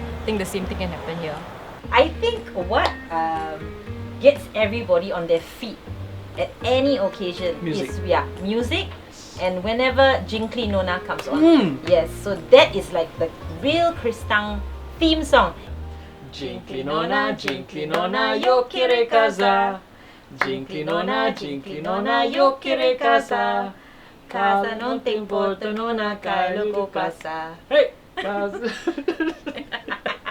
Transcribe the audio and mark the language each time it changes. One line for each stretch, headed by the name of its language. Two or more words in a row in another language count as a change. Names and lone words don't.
English: I think the same thing can happen here. I think what gets everybody on their feet at any occasion Music. is music, and whenever Jinkli Nona comes on. Yes, so that is like the real Kristang theme song.
Malaccan Creole Portuguese: Jinkli nona, yo kire kaza. Jinkli nona, yo kire kaza. Casa non te importa, nona, Carlo ko casa. Hey!